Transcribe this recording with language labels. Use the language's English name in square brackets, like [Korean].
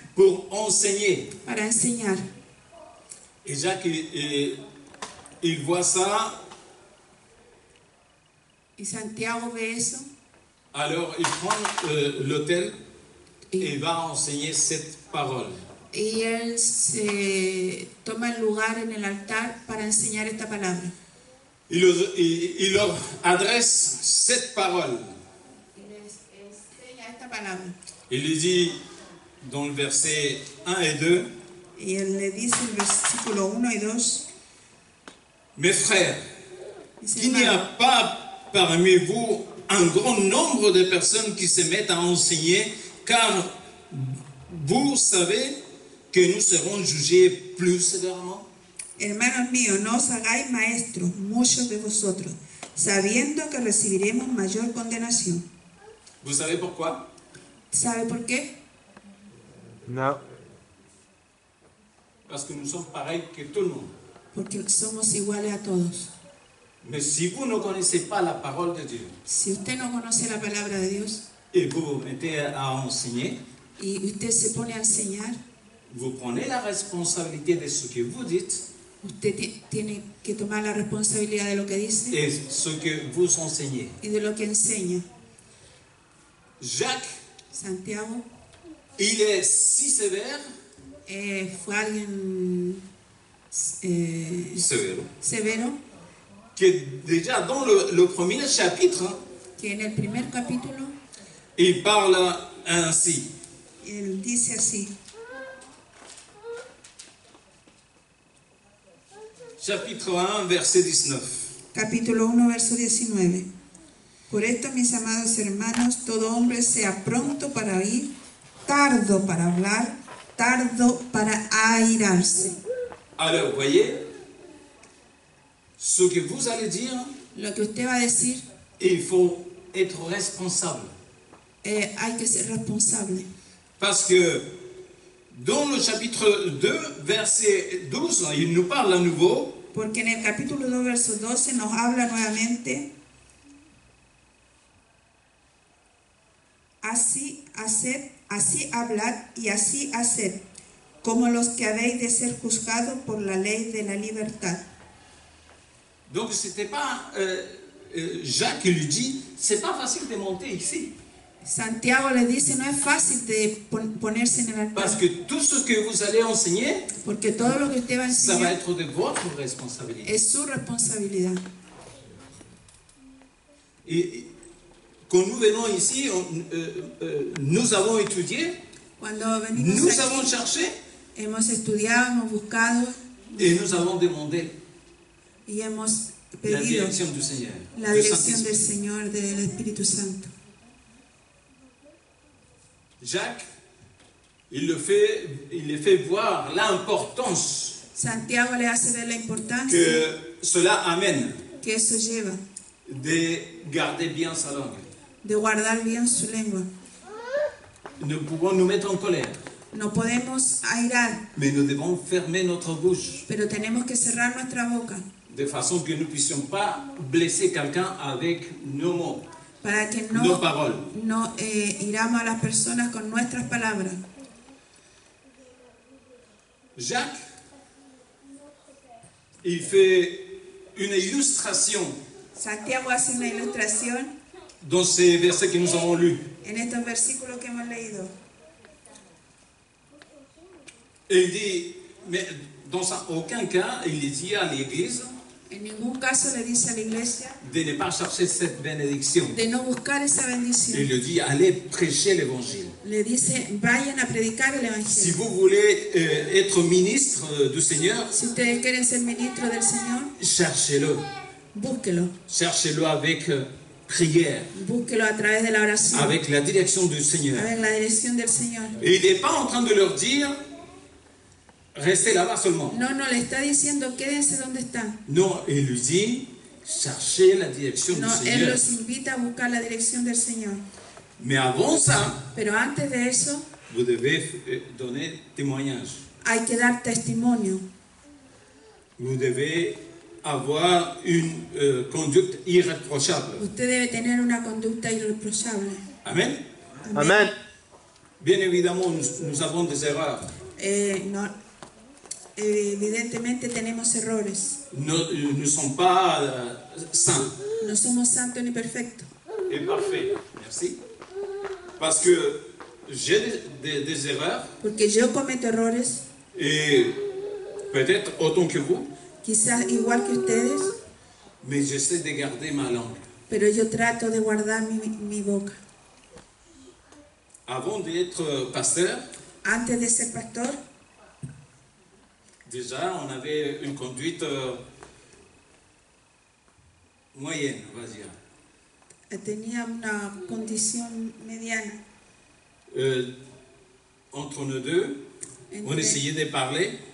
[French] pour enseigner. [Spanish] para enseñar. [French] Et Jacques, il voit ça, [Spanish] Y Santiago ve eso [French] alors il prend l'autel et va enseigner cette parole. [Spanish] y él se toma el lugar en el altar para enseñar esta palabra. [French] Il leur adresse cette parole. [Spanish] Y les enseña esta palabra. [French] Il lui dit dans le verset 1 et 2, [Spanish] Y él le dice en el versículo 1 y 2, [French] mes frères, [Spanish] dice, [French] qu'il n'y a [Spanish] hermano, [French] pas parmi vous un grand nombre de personnes qui se mettent à enseigner, car vous savez que nous serons jugés plus sévèrement. [Spanish] hermanos míos, no os hagáis maestros, muchos de vosotros, sabiendo que recibiremos mayor condenación. [French] Vous savez pourquoi? [Spanish] ¿Sabe por qué? [French] Non. Parce que nous sommes pareils que tout le monde. [Spanish] Porque somos iguales a todos. [French] Mais si vous ne connaissez pas la parole de Dieu [Spanish] Si usted no conoce la palabra de Dios [French] et vous vous mettez à enseigner, [Spanish] y usted se pone a enseñar, [French] vous prenez la responsabilité de ce que vous dites [Spanish] usted tiene que tomar la responsabilidad de lo que dice [French] et ce que vous enseignez. [Spanish] y de lo que enseña. [French] Jacques, [Spanish] Santiago [French] il est si sévère, [Spanish] fue alguien [French] sévère, [Spanish] severo, [French] que déjà dans le premier chapitre, [Spanish] que en el primer capítulo [French] il parle ainsi. [Spanish] él dice así, [French] Chapitre 1, verset 19. [Spanish] capítulo 1, verso 19. Por esto, mis amados hermanos, todo hombre sea pronto para oír, tardo para hablar, tardo para airarse. [French] Alors, vous voyez, ce que vous allez dire, [Spanish] Lo que usted va a decir, [French] il faut être responsable. [Spanish] hay que ser responsable. [French] Parce que dans le chapitre 2, verset 12, il nous parle à nouveau [Spanish] Porque en el capítulo 2, verso 12 nos habla nuevamente, así hablad y así haced, como los que habéis de ser juzgados por la ley de la libertad. [French] Donc, c'était pas Jacques qui lui dit, c'est pas facile de monter ici. [Spanish] Santiago le dice, no es fácil de ponerse en el [French] Parce [Spanish] altar, [French] que tout ce que vous allez enseigner, [Spanish] porque todo lo que usted va a [French] ça va [Spanish] enseñar [French] être de votre responsabilité. [Spanish] es su responsabilidad. [French] Et quand nous venons ici, nous avons étudié, [Spanish] Cuando venimos [French] nous avons [Spanish] aquí, [French] cherché [Spanish] hemos estudiado, hemos buscado [French] et nous avons demandé [Spanish] y hemos [French] la [Spanish] pedido [French] direction du Seigneur, [Spanish] la [French] du [Spanish] dirección del [French] Saint-Esprit. [Spanish] Señor, del Espíritu Santo. [French] Jacques, il le fait voir l'importance [Spanish] Santiago le hace ver la importancia [French] que cela amène [Spanish] que eso lleva [French] de garder bien sa langue. [Spanish] de guardar bien su lengua. [French] Nous pouvons nous mettre en colère, [Spanish] No podemos airar, [French] mais nous devons fermer notre bouche [Spanish] pero tenemos que cerrar nuestra boca [French] de façon que nous ne puissions pas blesser quelqu'un avec nos mots, [Spanish] para que [French] nos paroles. [Spanish] no iramos a las personas con nuestras palabras. [French] Jacques, il fait une illustration [Spanish] Santiago hace una ilustración [French] dans ces versets que nous avons lus. [Spanish] en estos versículos que hemos leído. [French] Et il dit, mais dans aucun cas, il dit à l'Église [Spanish] En ningún caso le dice a la iglesia [French] de ne pas chercher cette bénédiction. [Spanish] de no buscar esa [French] Il [Spanish] bendición. [French] lui dit, allez prêcher l'Évangile. [Spanish] Le dice, vayan a predicar el [French] Si [Spanish] Evangelio. [French] vous voulez être ministre du Seigneur, [Spanish] Si ustedes quieren ser ministros del Señor, [French] cherchez-le. [Spanish] búsquelo. [French] Cherchez-le avec prière, [Spanish] Búsquelo a través de la oración, [French] avec la direction du [Spanish] a [French] Seigneur. [Spanish] ver la dirección del Señor. [French] Et il n'est pas en train de leur dire, restez là-bas seulement. [Spanish] No, le está diciendo quédense donde están. [French] Non, il lui dit, cherchez la direction [Spanish] No, [French] du [Spanish] Él [French] Seigneur. [Spanish] los invita a buscar la dirección del Señor. [French] Mais avant ça, [Spanish] Pero antes de eso, [French] vous devez donner témoignage. [Spanish] hay que dar testimonio. [French] Vous devez avoir une conduite irréprochable. [Spanish] Usted debe tener una conducta irreprochable. [French] Amen. [Spanish] Amen. [French] Bien évidemment, nous avons des erreurs. [Spanish] Evidentemente tenemos errores. [French] Nous ne sommes pas saints [Spanish] No somos santos ni perfectos. [French] et parfaits. Merci. Parce que j'ai des erreurs [Spanish] Porque yo cometo errores, [French] et peut-être autant que vous, [Spanish] quizás igual que ustedes, [French] mais j'essaie de garder ma langue. [Spanish] pero yo trato de guardar mi boca. [French] Avant d'être pasteur, [Spanish] Antes de ser pastor, [French] déjà on avait une conduite moyenne, on va dire. [Spanish] tenía una condición mediana. [French] Entre nous deux, on essayait de parler,